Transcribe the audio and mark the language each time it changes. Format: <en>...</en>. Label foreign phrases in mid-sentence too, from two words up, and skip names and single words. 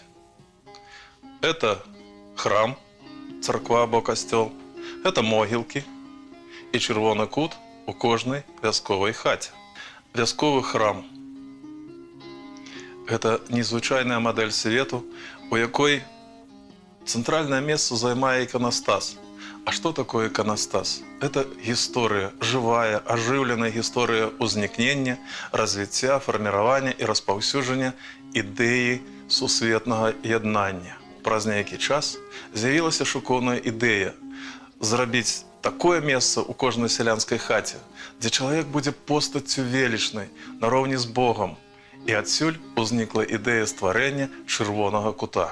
<be>Это храм, царква або касцёл, это могілкі і чырвоны кут у кожнай вясковай хаце. Вясковы храм – гэта незвычайная мадэль свету, у якой цэнтральнае месца займае іканастас.</be> <ru>А что такое иконостас? Это история, живая, оживленная история</ru> <be>узнікнення, развіцця, формирования и распаўсюджання ідэі сусветнага яднання. Праз нейкі час з'явілася шыкоўная ідэя зрабіць такое месца ў кожнай сялянскай хаце, дзе чалавек будзе постаццю велічнай, нароўні з Богом. І адсюль узнікла ідэя стварэння чырвонага кута.</be>